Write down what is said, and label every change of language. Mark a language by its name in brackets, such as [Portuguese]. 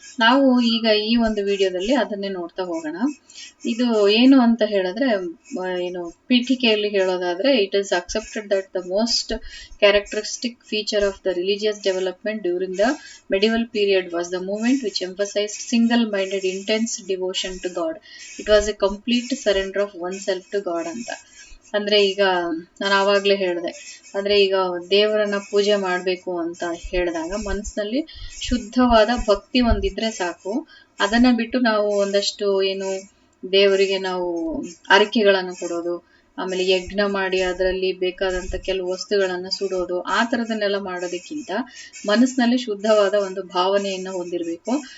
[Kannada] ನಾವು ಈಗ ಈ ಒಂದು ವಿಡಿಯೋದಲ್ಲಿ ಅದನ್ನೇ ನೋಡ್ತಾ ಹೋಗೋಣ. ಇದು ಏನು ಅಂತ ಹೇಳಿದ್ರೆ, ಪೀಠಿಕೆಯಲ್ಲಿ ಹೇಳೋದಾದ್ರೆ, [English] It is accepted that the most characteristic feature of the religious development during the medieval period was the movement which emphasized single-minded intense devotion to God. It was a complete surrender of oneself to God ಅಂತ. [Kannada] ಅಂದ್ರೆ ಈಗ ನಾನು ಆವಾಗ್ಲೇ ಹೇಳಿದೆ, ಅಂದ್ರೆ ಈಗ ದೇವರನ್ನ ಪೂಜೆ ಮಾಡ್ಬೇಕು ಅಂತ ಹೇಳಿದಾಗ ಮನಸ್ಸಿನಲ್ಲಿ ಶುದ್ಧವಾದ ಭಕ್ತಿ ಒಂದಿದ್ರೆ ಸಾಕು. ಅದನ್ನ ಬಿಟ್ಟು ನಾವು ಒಂದಷ್ಟು ದೇವರಿಗೆ ನಾವು ಅರಿಕೆಗಳನ್ನು ಕೊಡೋದು, ಆಮೇಲೆ ಯಜ್ಞ ಮಾಡಿ ಅದರಲ್ಲಿ ಬೇಕಾದಂತ ಕೆಲವು ವಸ್ತುಗಳನ್ನ ಸುಡೋದು, ಆ ತರದನ್ನೆಲ್ಲ ಮಾಡೋದಕ್ಕಿಂತ ಮನಸ್ಸಿನಲ್ಲಿ ಶುದ್ಧವಾದ ಒಂದು ಭಾವನೆಯನ್ನ ಹೊಂದಿರ್ಬೇಕು.